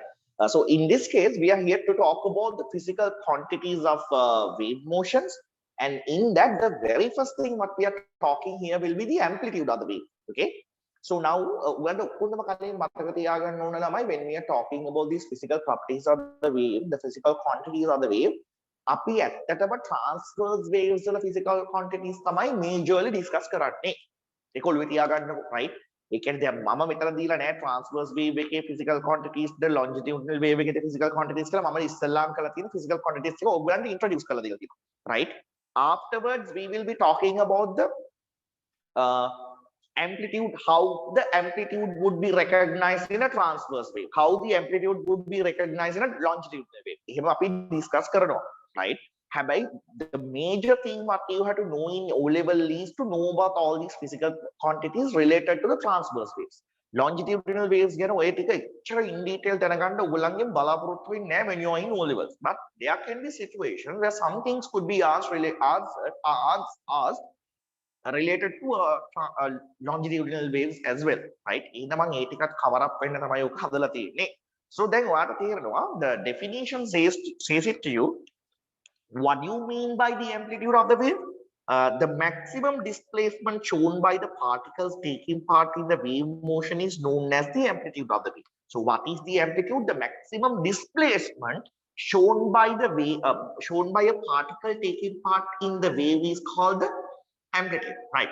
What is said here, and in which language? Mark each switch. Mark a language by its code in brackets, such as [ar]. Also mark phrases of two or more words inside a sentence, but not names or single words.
[en] So in this case, we are here to talk about the physical quantities of wave motions. And in that, the very first thing what we are talking here will be the amplitude of the wave. Okay. So now, when we are talking about these physical properties of the wave, the physical quantities of the wave, [si] අපි ඇත්තටම [en] transverse waves [si] වල [en] physical quantities [si] තමයි majorly discuss කරන්නේ. ඒක ඔළුවේ තියාගන්නකො, right? ඒ කියන්නේ දැන් මම මෙතන දීලා නැහැ [en] transverse wave [si] එකේ [en] physical quantities the longitudinal wave [si] එකේ [en] physical quantities [si] කියලා මම ඉස්සල්ලාම කරලා තියෙන [en] physical quantities [si] එක ඔයගොල්ලන්ට introduce කරලා දීලා තියෙනවා, [en] right? Afterwards we will be talking about the amplitude, how the amplitude would be recognized in a transverse wave, how the amplitude would be recognized in a longitudinal wave. [si] එහෙම අපි discuss කරනවා, [en] right? Habai, the major thing what you have to know in O level is to know about all these physical quantities related to the transverse waves. Longitudinal waves [si] ගැන ඔය ටික එච්චර [en] in detail [si] දැනගන්න ඔයගොල්ලන්ගෙන් බලාපොරොත්තු වෙන්නේ නැහැ [en] when you are in O levels. But there can be situations where some things could be asked related to longitudinal waves as well, right? [si] එහෙනම් මම ඒ ටිකත් [en] cover up [si] වෙන්න තමයි ඔක හදලා තියෙන්නේ. [en] So then [si] ඔයාලට තේරෙනවා [en] the definition says it to you. What do you mean by the amplitude of the wave? The maximum displacement shown by the particles taking part in the wave motion is known as the amplitude of the wave. So what is the amplitude? The maximum displacement shown by the wave, shown by a particle taking part in the wave is called the amplitude, right?